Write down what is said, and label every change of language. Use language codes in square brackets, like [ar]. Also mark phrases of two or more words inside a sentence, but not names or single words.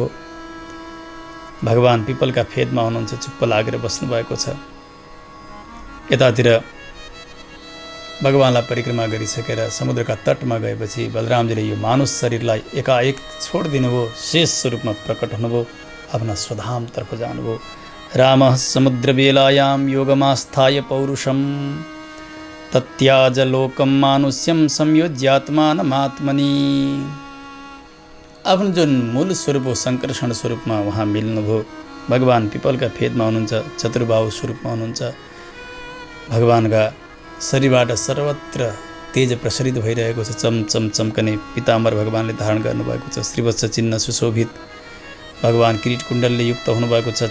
[ne] भगवान पिपलका फेदमा हुनुहुन्छ, चुप्प लागेर बस्नुभएको छ। यतातिर भगवानलाई परिक्रमा गरिसकेर समुद्रका तटमा गएपछि बलरामजीले यो मानुष शरीरलाई एकाएक छोडिदिनु भयो। शेष स्वरूपमा प्रकट हुनुभयो, आफ्ना स्वधामतर्फ जानुभयो। [sa] रामः समुद्रवेलायां योगमास्थाय पौरुषं तत्याज लोकम मानुष्यम संयोज्यात्मानमात्मनि। [ne] आफ्नो जुन मूल स्वरूप हो सङ्कर्षण स्वरूपमा उहाँ मिल्नुभयो। भगवान पिपलका फेदमा हुनुहुन्छ, चतुर्बाहु स्वरूपमा हुनुहुन्छ। भगवानका शरीरबाट सर्वत्र तेज प्रसरित भइरहेको छ। चमचम चम्कने पिताम्बर भगवानले धारण गर्नुभएको छ। श्रीवत्स चिन्ह सुशोभित भगवान किरीट कुण्डलले युक्त हुनुभएको छ।